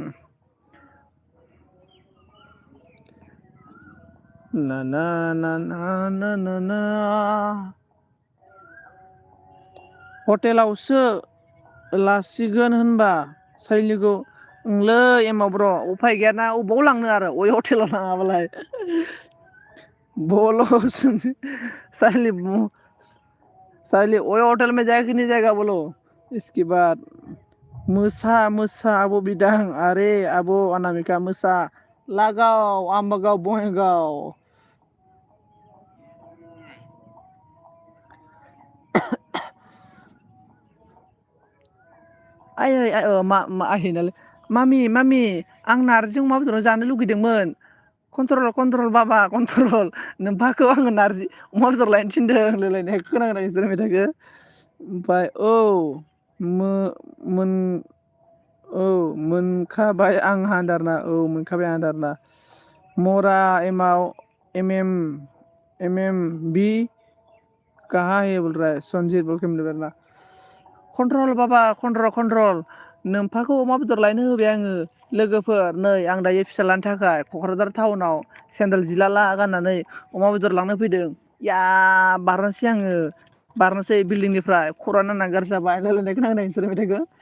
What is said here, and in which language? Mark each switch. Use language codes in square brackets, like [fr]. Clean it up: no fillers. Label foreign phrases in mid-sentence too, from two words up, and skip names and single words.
[brx] ना ना ना ना ना ना ना हटेलावसो लासिगोन होनबा सैलिखौ ओंलै एमाव ब्र' उफाय गैयाना अबाव लांनो आरो अय हटेलाव लाङाबालाय [hi] बोलो साइली ओए होटल में जाए कि नहीं जाएगा बोलो इसके बाद [brx] मोसा आब' बिदां अरे आब' अनामिका मोसा लागाव आम्बागाव बङाइगाव मामि आं नारजिजों अमा बेदर जानो लुगैदोंमोन कन्ट्रल बाबा कन्ट्रल नोम्फाखौ आङो नारजि अमा बेदर लायनो थिनदों होनलायलायनाय खोनागोना नोंसोर मेथाइखौ ओमफ्राय मोनखाबाय आं हानदारना मोनखाबाय आं हानदारना मरा एमाव [hi] बी कहाँ है बोल रहा है संजीत बोल के मिलना [brx] कन्ट्रल बाबा कन्ट्रल नोम्फाखौ अमा बेदर लायनो होबाय आङो लोगोफोर नै आं दायो फिसा लानो थाखाय क'क्राझार टाउनाव सेन्देल जिलाला गाननानै अमा बेदर लांनो फैदों बारनोसै आङो बिल्डिंनिफ्राय खर'आनो नांगार जाबाय रायलायनाय खोनागोना नोंसोर मेथाइखौ